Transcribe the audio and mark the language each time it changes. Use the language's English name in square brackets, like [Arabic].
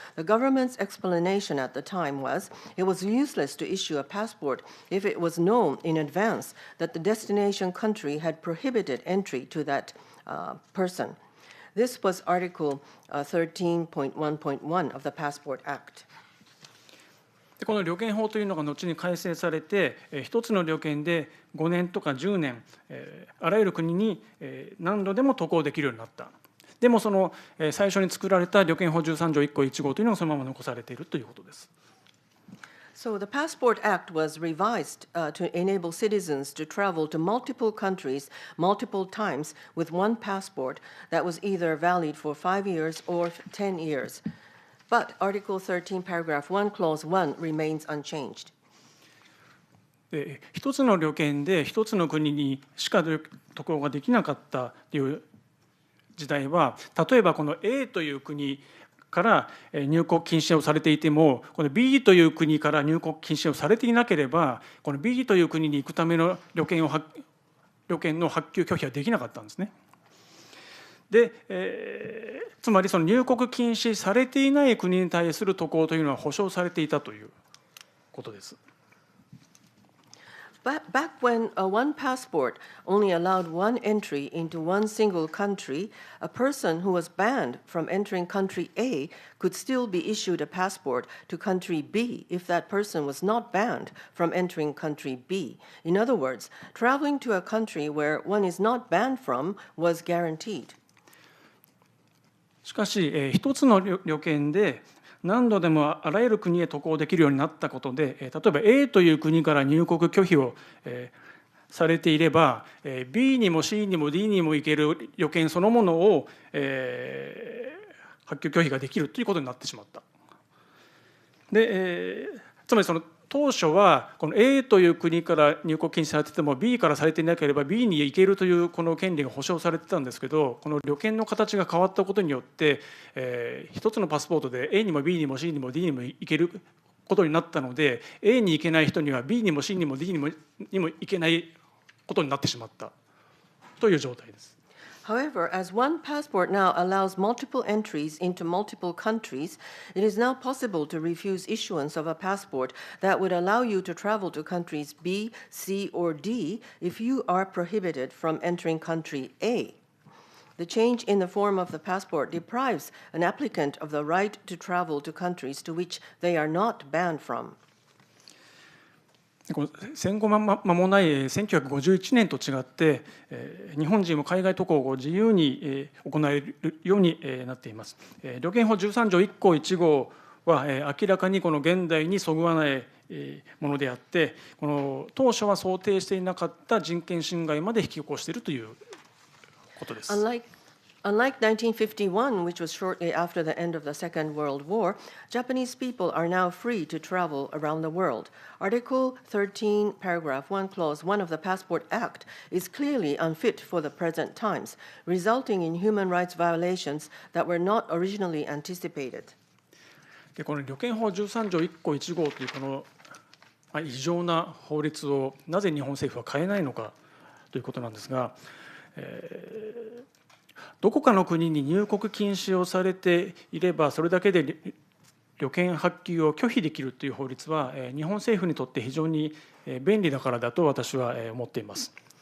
[English] The government's explanation at the time was it was useless to issue a passport if it was known in advance that the destination country had prohibited entry to that person. This was Article 13.1.1 of the Passport Act. [Japanese] この旅券法というのが後に改正されて、一つの旅券で5年とか10年、あらゆる国に何度でも渡航できるようになった。でもその最初に作られた旅券法13条1項1号というのがそのまま残されているということです。 [English] So the Passport Act was revised to enable citizens to travel to multiple countries multiple times with one passport that was either valid for 5 years or 10 years. But Article 13, Paragraph 1, Clause 1 remains unchanged. [Japanese] 一つの旅券で一つの国にしか渡航ができなかったという時代は、例えばこの A という国から入国禁止をされていても、この B という国から入国禁止をされていなければ、この B という国に行くための旅券の発給拒否はできなかったんですね。でつまりその入国禁止されていない国に対する渡航というのは保障されていたということです。 [English] Back when one passport only allowed one entry into one single country, a person who was banned from entering country A could still be issued a passport to country B if that person was not banned from entering country B. In other words, traveling to a country where one is not banned from was guaranteed. [Japanese] しかし一つの旅券で何度でもあらゆる国へ渡航できるようになったことで、例えば A という国から入国拒否をされていれば B にも C にも D にも行ける旅券そのものを発給拒否ができるということになってしまった。でつまりその当初はこの A という国から入国禁止されてても B からされていなければ B に行けるというこの権利が保障されてたんですけど、この旅券の形が変わったことによって、一つのパスポートで A にも B にも C にも D にも行けることになったので、 A に行けない人には B にも C にも D にも行けないことになってしまったという状態です。 [English] However, as one passport now allows multiple entries into multiple countries, it is now possible to refuse issuance of a passport that would allow you to travel to countries B, C, or D if you are prohibited from entering country A. The change in the form of the passport deprives an applicant of the right to travel to countries to which they are not banned from. [Japanese] 戦後間もない1951年と違って日本人も海外渡航を自由に行えるようになっています。旅券法13条1項1号は明らかにこの現代にそぐわないものであって、この当初は想定していなかった人権侵害まで引き起こしているということです。 [English] Unlike 1951, which was shortly after the end of the Second World War, Japanese people are now free to travel around the world. Article 13, Paragraph 1, Clause 1 of the Passport Act is clearly unfit for the present times, resulting in human rights violations that were not originally anticipated. [Japanese] でこの旅券法13条1項1号というこの異常な法律をなぜ日本政府は変えないのかということなんですが、どこかの国に入国禁止をされていればそれだけで旅券発給を拒否できるという法律は日本政府にとって非常に便利だからだと私は思っています。